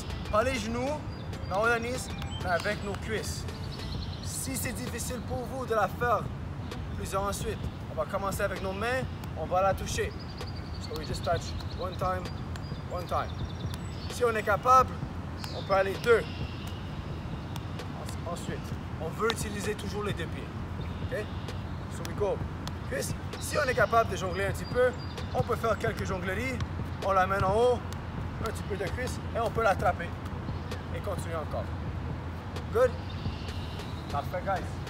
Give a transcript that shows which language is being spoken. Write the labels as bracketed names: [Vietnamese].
[French] Pas les genoux, dans la knees, mais avec nos cuisses. Si c'est difficile pour vous de la faire plusieurs ensuite, on va commencer avec nos mains, on va la toucher. [English] So we just touch one time, one time. [French] Si on est capable, on peut aller 2. Ensuite, on veut utiliser toujours les 2 pieds. [English] OK? So we go. [French] Cuisse. Si on est capable de jongler un petit peu, on peut faire quelques jongleries. On l'amène en haut, un petit peu de cuisse, et on peut l'attraper. Et continuer encore. Good? Parfait, guys.